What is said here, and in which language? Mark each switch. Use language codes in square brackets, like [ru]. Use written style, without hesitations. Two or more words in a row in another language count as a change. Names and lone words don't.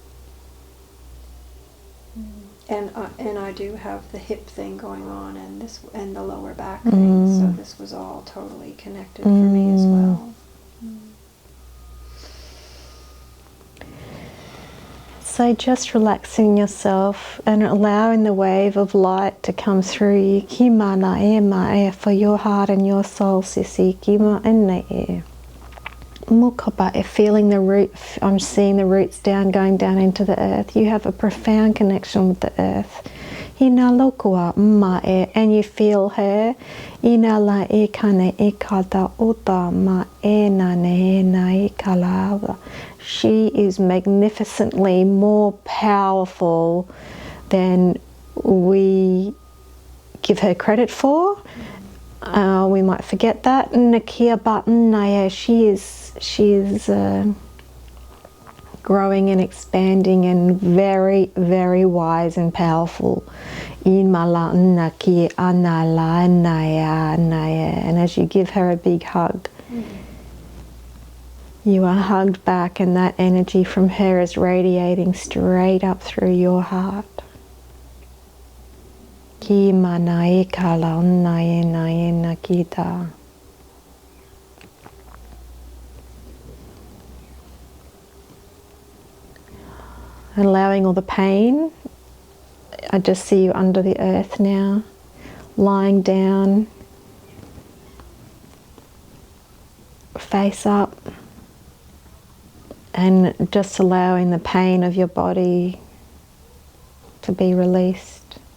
[en] And I do have the hip thing going on, and the lower back thing. So this was all totally connected for me as well. So just relaxing yourself and allowing the wave of light to come through you. Ki mana e ma e for your heart and your soul, Sissy. Ki ma ene e. Mukapa e, feeling the root. I'm seeing the roots going down into the earth. You have a profound connection with the earth. Ina lokua ma e, and you feel her. Ina la e kane e kata ota ma e na ne na e kalawa. She is magnificently more powerful than we give her credit for. We might forget that. Nakia button, she is growing and expanding and very, very wise and powerful Imala naki anala naya naya. And as you give her a big hug, you are hugged back, and that energy from her is radiating straight up through your heart. Ki manai kala naya naya nakita. Allowing all the pain. I just see you under the earth now, lying down, face up, and just allowing the pain of your body to be released.